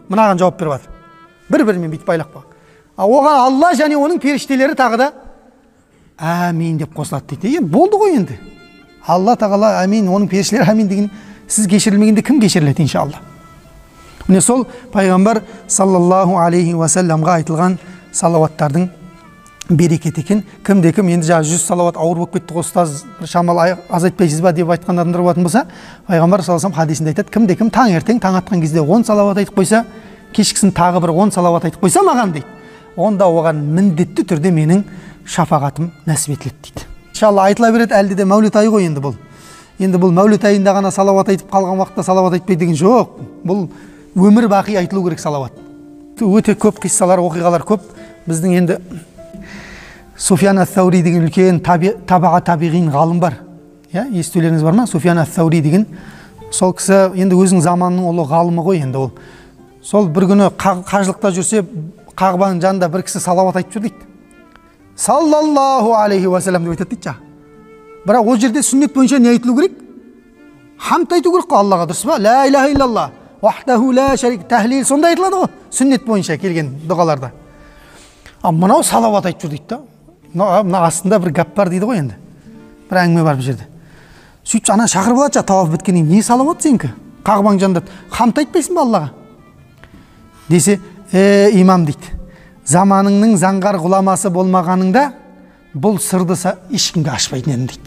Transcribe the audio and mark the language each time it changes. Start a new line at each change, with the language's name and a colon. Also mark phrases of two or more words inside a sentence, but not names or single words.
Kazakh: Мынаған жауап беріп жатыр. Бір-бірімен бүйтіп байлап қойған. Оған Алла және оның періштелері тағы да әмин деп қосылады дейді. Болды ғой енді. Алла тағала әмин, оның періштелері әмин деген, сіз кешірілмегенде кім кешіріледі иншалла. Міне сол пайғамбар
Arabic: صلى الله عليه وسلم
Kazakh: айтылған салауаттардың берекет екен. Кімде-кім енді жаңа 100 салауат ауыр болып кетті ғой ұстаз, шамал аз айтпайсыз ба деп айтқан адамдар болатын болса, пайғамбар
Arabic: صلى الله عليه وسلم
Kazakh: хадисінде айтады, кімде-кім таңертең таң атқан кезде 10 салауат айтып қойса, кешкісін тағы бір 10 салауат айтып қойса маған дейді, онда оған міндетті түрде менің шафағатым нәсіп етіледі дейді. Иншалла айтыла береді, әлде де мәуліт айы ғой енді бұл. Енді бұл мәуліт айында ғана салауат айтып қалған уақытта салауат айтпай деген жоқ. Бұл өмір бақи айтылу керек салауат. Өте көп қиссалар, оқиғалар көп. Біздің енді Суфиян ат-Таури деген үлкен табаға табиғин ғалым бар. Естулеріңіз бар ма? Суфиян ат-Таури деген. Сол кісі енді өзінің заманының ұлы ғалымы ғой енді ол. Сол бір күні қажылықта жүрсе, Қағбаның жанында бір кісі салауат айтып жүр дейді.
Arabic: صلى الله عليه وسلم деп айтады дейді.
Kazakh: Бірақ ол жерде сүннет бойынша не айтылу керек? Хамд айту керек қой Аллаға, дұрыс па?
Arabic: لا إله إلا الله وحده لا شريك,
Kazakh: тәһлил сонда айтылады ғой, сүннет бойынша келген дұғаларда. Мынау салауат айтып жүр дейді. Мына астында бір гәп бар дейді ғой енді. Бір әңгіме бар бұл жерде. Сөйтіп ана шақырып алады, таваф біткеннен не салауат сенікі? Қағбаң жанында хамд айтпайсың ба Аллаға? Десе, имам дейді, заманыңның заңғар ғұламасы болмағаныңда бұл сырды ешкімге ашпайтын едім дейді.